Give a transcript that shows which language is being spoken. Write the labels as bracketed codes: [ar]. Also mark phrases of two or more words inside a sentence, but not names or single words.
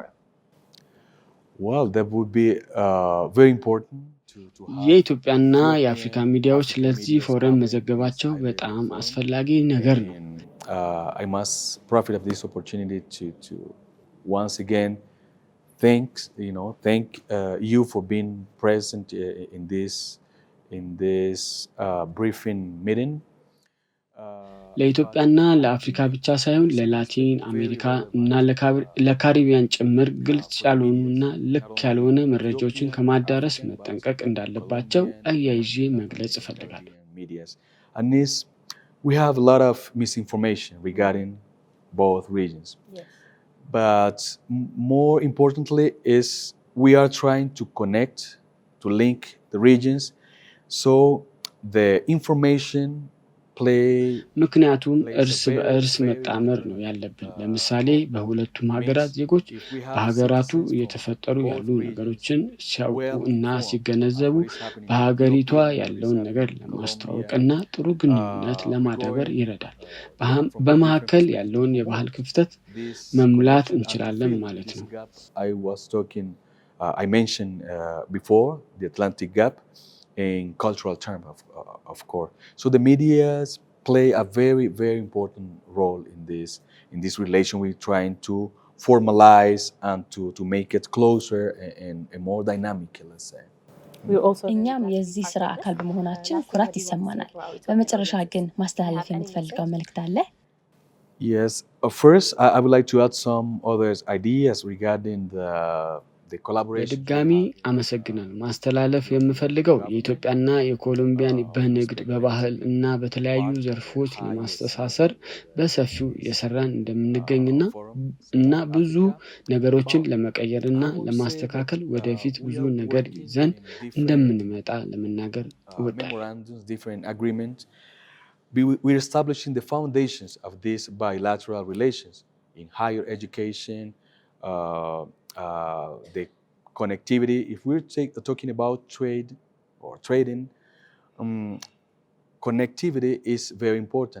[en] Well, that would be very important. [am] የኢትዮጵያና የአፍሪካ ሚዲያዎች ለዚህ ፎረም መዘገባቸው በጣም አስፈላጊ ነገር ነው። [en] I must profit of this opportunity to once again thank you for being present in this briefing meeting. [am] ለኢትዮጵያና ለአፍሪካ ብቻ ሳይሆን ለላቲን አሜሪካ እና ለካሪቢያን ጭምር ግልጽ ያልሆኑና ልክ ያልሆነ መረጃዎችን ከማዳረስ መጠንቀቅ እንዳለባቸው አያይዤ መግለጽ እፈልጋለሁ። [en] And we have a lot of misinformation regarding both regions. Yes. But more importantly is we are trying to connect, to link the regions so the information [am] ምክንያቱም እርስ በእርስ መጣመር ነው ያለብን። ለምሳሌ በሁለቱም ሀገራት ዜጎች በሀገራቱ እየተፈጠሩ ያሉ ነገሮችን ሲያውቁ እና ሲገነዘቡ በሀገሪቷ ያለውን ነገር ለማስተዋወቅና ጥሩ ግንኙነት ለማዳበር ይረዳል። በመካከል ያለውን የባህል ክፍተት መሙላት እንችላለን ማለት ነው። [en] I mentioned before the Atlantic Gap in cultural terms, of course. So the medias play a very, very important role in this relation. We're trying to formalize and to make it closer and more dynamic, let's say. [am] እኛም የዚህ ስራ አካል በመሆናችን ኩራት ይሰማናል። በመጨረሻ ግን ማስተላለፍ የምትፈልገው መልእክት አለ? [en] Yes. First, I would like to add some other ideas regarding the [am] በድጋሚ አመሰግናለሁ። ማስተላለፍ የምፈልገው የኢትዮጵያና የኮሎምቢያን በንግድ በባህል እና በተለያዩ ዘርፎች ለማስተሳሰር በሰፊው የሰራን እንደምንገኝና እና ብዙ ነገሮችን ለመቀየርና ለማስተካከል ወደፊት ብዙ ነገር ይዘን እንደምንመጣ ለመናገር እወዳለሁ። [en] We're establishing the foundations of these bilateral relations in higher education, the connectivity. If we're talking about trade or trading, connectivity is very important.